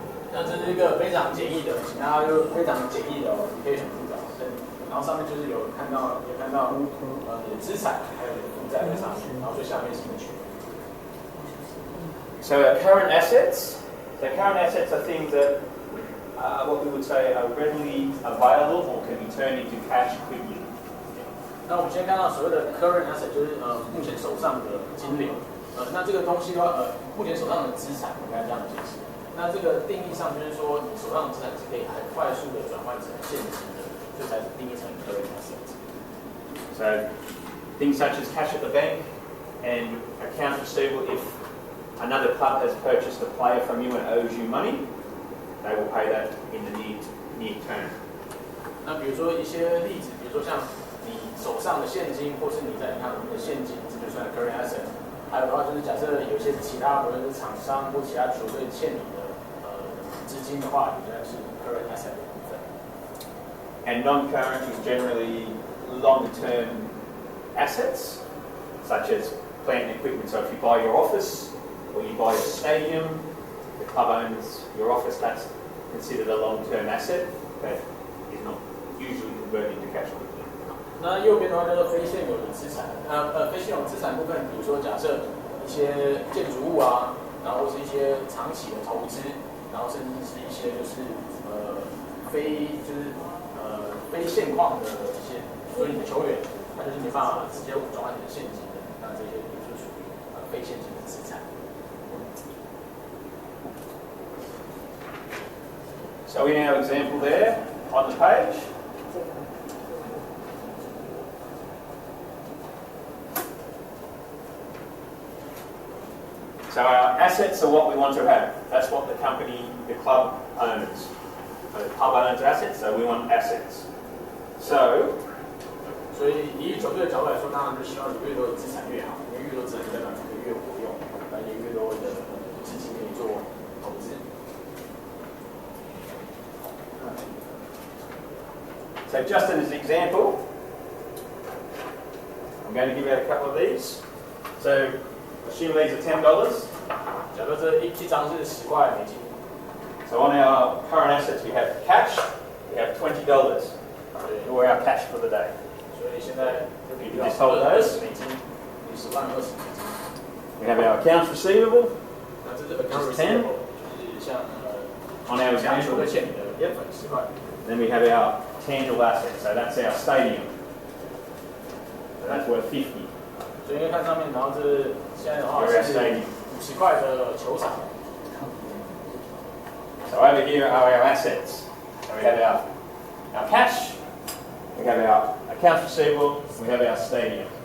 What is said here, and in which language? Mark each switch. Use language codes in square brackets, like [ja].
[zh] 那这是一个非常简易的，请大家就非常简易的哦，你可以选负债，然后上面就是有看到你的资产，还有你的负债在上面，然后最下面是你的权益。 [en] So current assets are things that what we would say are readily available or can be turned into cash quickly. [zh] 那我们先看到所谓的 current asset 就是目前手上的金流，那这个东西的话，目前手上的资产，我们该这样解释。那这个定义上就是说，你手上的资产是可以很快速的转换成现金的，这才是定义成 current asset。 [en] So things such as cash at the bank and accounts receivable. If another club has purchased a player from you and owes you money, they will pay that in the near term. [zh] 那比如说一些例子，比如说像你手上的现金，或是你在银行里面的现金，这就算 current asset。还有的话就是假设有些其他不论是厂商或其他球队欠你的资金的话，你应该是 current asset 的部分。 [en] And non-current is generally longer-term assets, such as plant and equipment. So if you buy your office or you buy a stadium, the club owns your office. That's considered a long-term asset, but is not usually converted into cash quickly. [zh] 那右边的话叫做非现有的资产，非现有资产部分，比如说假设一些建筑物啊，然后是一些长期的投资，然后甚至是一些就是非现况的一些，所以你的球员，他就是没办法直接转换成现金的，那这些就属于非现金的资产。 [en] So in our example there on the page. So our assets are what we want to have. That's what the company, the club owns. So the club owns assets, so we want assets. So, [zh] 所以以球队的角度来说，当然就希望你越多的资产越好，因为越多资产代表你可以越活用，而且越多的资金可以做投资。 [en] So just as an example, I'm going to give out a couple of these. So assume these are $10. [zh] 假设这一张是10块美金。 [en] So on our current assets we have cash, we have $20. Or our cash for the day. [zh] 所以现在就比较 20 美金，10万20美金。 [en] We have our accounts receivable. [zh] 那这是 accounts receivable，就是像 [en] on our [zh] 像 [en] example. [zh] 球队欠你的10块。 [en] Then we have our tangible assets, so that's our stadium. That's worth 50. [zh] 所以因为看上面，然后这现在的话是50块的球场。 [en] So over here are our assets. So we have our cash, we have our accounts receivable, we have our stadium.